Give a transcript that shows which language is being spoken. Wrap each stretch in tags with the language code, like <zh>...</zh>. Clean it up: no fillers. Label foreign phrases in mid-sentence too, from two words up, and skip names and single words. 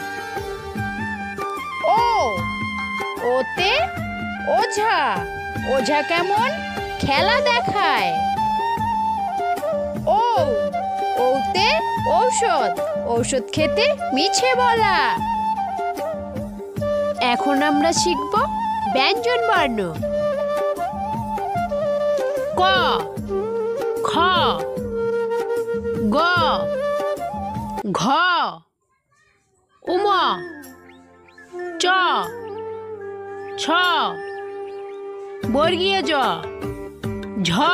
<bn>ও, ওতে ওঝা, ওঝা কেমন খেলা দেখায়। ও, ওতে ঔষধ, ঔষধ খেতে মিছে বলা। এখন আমরা শিখব ব্যঞ্জন বর্ণ। ক, খ, গ, ঘ, উম, চ, ছ, বর্গীয় জ, ঝ,</bn>